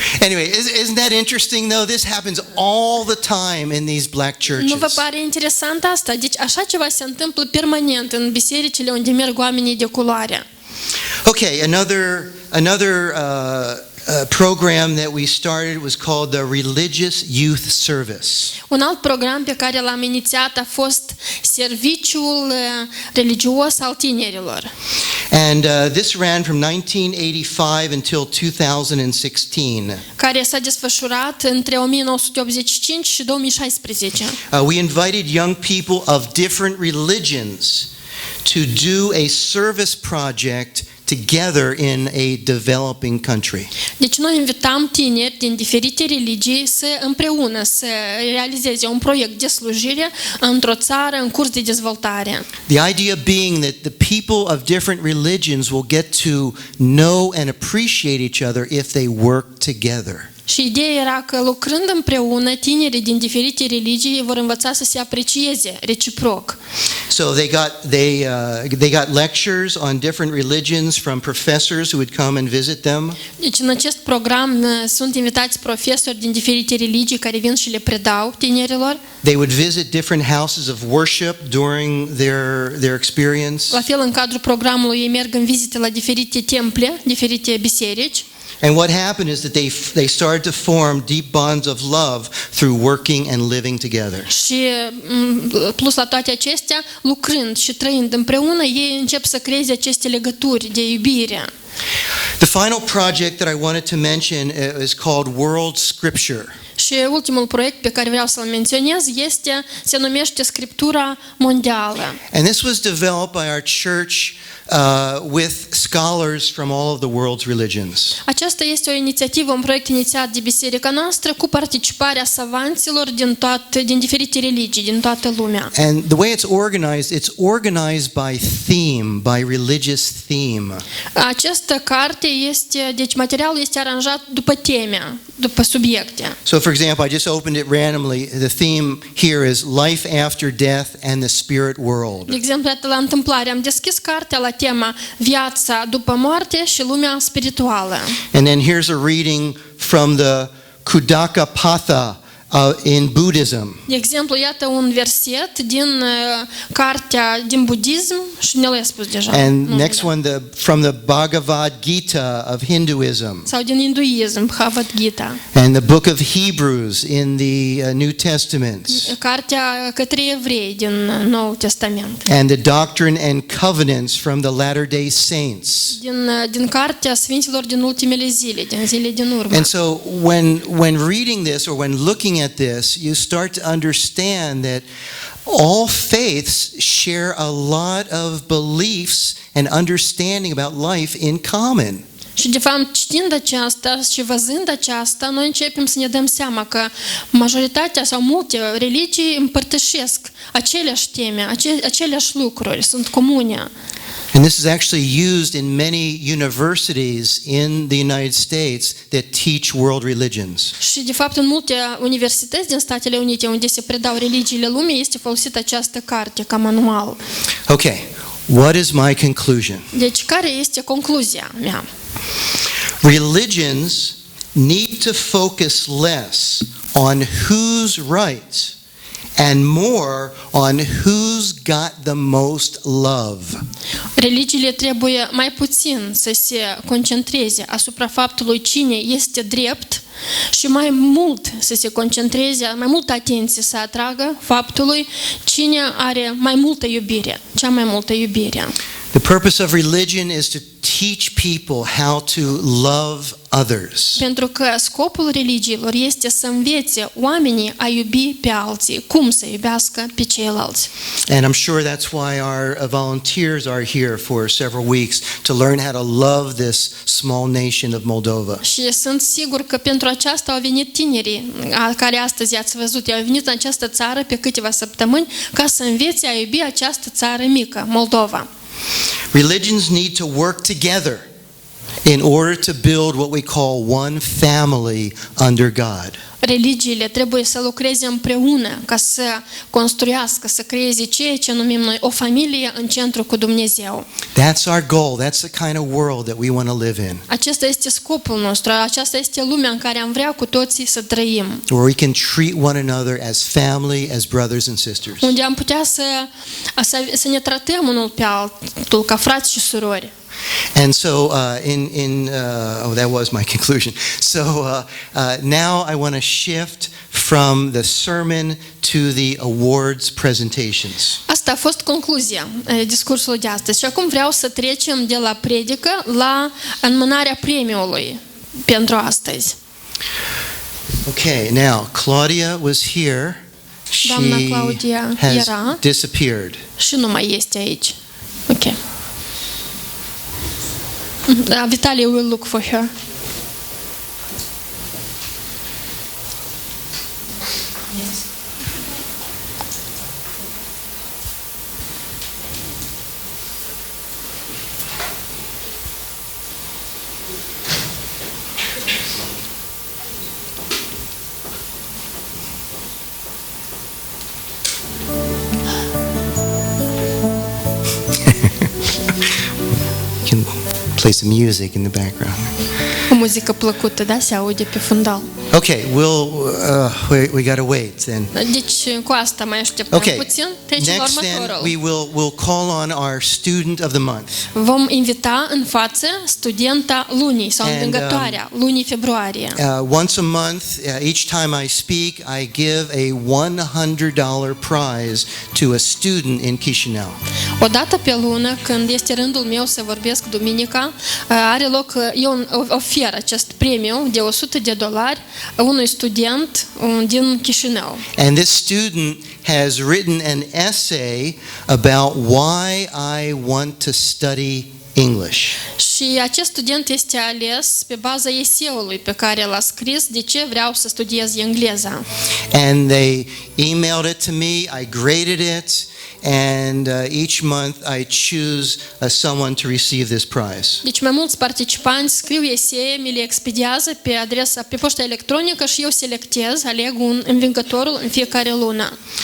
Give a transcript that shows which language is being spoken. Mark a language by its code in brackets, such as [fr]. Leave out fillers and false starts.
[en] Anyway, isn't that interesting though? This happens all the time in these black churches. [ro] Nu vă pare interesant asta? Deci așa ceva se întâmplă permanent în bisericile unde merg oamenii de culoare. [en] Okay, another program that we started was called the Religious Youth Service. [ro] Un alt program pe care l-am inițiat a fost Serviciul religios al tinerilor. [en] And this ran from 1985 until 2016. [ro] Care s-a desfășurat între 1985 și 2016. [en] We invited young people of different religions to do a service project together in a developing country. [ro] Deci noi invitam tineri din diferite religii să împreună să realizeze un proiect de slujire într-o țară în curs de dezvoltare. [en] The idea being that the people of different religions will get to know and appreciate each other if they work together. [ro] Și ideea era că lucrând împreună, tinerii din diferite religii vor învăța să se aprecieze reciproc. [en] So they got lectures on different religions from professors who would come and visit them. [ro] Deci în acest program sunt invitați profesori din diferite religii care vin și le predau tinerilor. [en] They would visit different houses of worship during their experience. [ro] La fel, în cadrul programului ei merg în vizite la diferite temple, diferite biserici. [en] And what happened is that they started to form deep bonds of love through working and living together. [ro] Și plus la toate acestea, lucrând și trăind împreună, ei încep să creeze aceste legături de iubire. [en] The final project that I wanted to mention is called World Scripture. [ro] Și ultimul proiect pe care vreau să-l menționez se numește Scriptura Mondială. [en] And this was developed by our church with scholars from all of the world's religions. [ro] Aceasta este o inițiativă, un proiect inițiat de biserica noastră cu participarea savanților din diferite religii, din toată lumea. [en] And the way it's organized by theme, by religious theme. [ro] Această carte deci materialul este aranjat după teme, după subiecte. [en] So for example, I just opened it randomly. The theme here is life after death and the spirit world. [ro] De exemplu, la întâmplare am deschis cartea la tema viața după moarte și lumea spirituală. [en] And then here's a reading from the Kudaka Patha in Buddhism. [ro] De exemplu, iată un verset din cartea din budism și ne l-a spus deja. [en] And next one from the Bhagavad Gita of Hinduism. [ro] Sau din hinduism, Bhagavad Gita. [en] And the book of Hebrews in the New Testament. [ro] Cartea către evrei din Noul Testament. [en] And the Doctrine and Covenants from the Latter-day Saints. [ro] Din cartea Sfinților din ultimele zile, din zile din urmă. [en] And so when reading this or when looking at this, you start to understand that all faiths share a lot of beliefs and understanding about life in common. [ro] Și de fapt, știind aceasta și văzând aceasta, noi începem să ne dăm seama că majoritatea sau multe religii împărtășesc aceleași teme, aceleași lucruri, sunt comune. [en] And this is actually used in many universities in the United States that teach world religions. [ro] Și de fapt în multe universități din Statele Unite unde se predau religiile lumii este folosită această carte ca manual. [en] Okay, what is my conclusion? [ro] Deci care este concluzia mea? [en] Religions need to focus less on who's right and more on who's got the most love. [ro] religiile trebuie mai puțin să se concentreze asupra faptului cine este drept și mai mult să se concentreze, mai multă atenție să atragă faptului cine are mai multă iubire, cea mai multă iubire. [en] The purpose of religion is to teach people how to love others. [ro] Pentru că scopul religiilor este să învețe oamenii a iubi pe alții, cum să iubească pe ceilalți. [en] And I'm sure that's why our volunteers are here for several weeks to learn how to love this small nation of Moldova. [ro] Și sunt sigur că pentru aceasta au venit tinerii care astăzi ați văzut, au venit în această țară pe câteva săptămâni ca să învețe a iubi această țară mică, Moldova. [en] Religions need to work together in order to build what we call one family under God. [ro] Religiile trebuie să lucreze împreună ca să construiască, să creeze ceea ce numim noi o familie în centru cu Dumnezeu. [en] That's our goal. That's the kind of world that we want to live in. [ro] Acesta este scopul nostru, aceasta este lumea în care am vrea cu toții să trăim. [en] Where we can treat one another as family, as brothers and sisters. [ro] Unde am putea să ne tratăm unul pe altul ca frați și surori. [en] And so, that was my conclusion. So now I want to shift from the sermon to the awards presentations. [ro] Asta a fost concluzia discursului de astăzi. Și acum vreau să trecem de la predică la înmânarea premiului pentru astăzi. [en] Okay, now Claudia was here. [ro] Doamna [en] She [ro] Claudia [en] has [ro] era [en] disappeared. [ro] și nu mai este aici. Ok. [en] Vitaly will look for her. Play some music in the background. [ro] O muzică plăcută, da, se aude pe fundal. [en] Okay, we got to wait then. [ro] Deci cu asta mai așteptăm puțin. Trecem la [en] Next then [ro] următorul. [en] we'll call on our student of the month. [ro] Vom invita în față studenta lunii sau învingătoarea lunii februarie. [en] Once a month, each time I speak, I give a $100 prize to a student in Chișinău. [ro] O dată pe lună, când este rândul meu să vorbesc duminica, are loc, eu ofer acest premiu de $100 unui student din Chișinău. [en] And this student has written an essay about why I want to study English. [ro] Și acest student este ales pe baza eseului pe care l-a scris de ce vreau să studiez engleza. [en] And they emailed it to me, I graded it, and each month I choose someone to receive this prize. [ro] Deci mai mulți participanți scriu esee, mi le expediază pe adresa, pe poșta electronică și eu selectez, aleg un învingătorul în fiecare lună.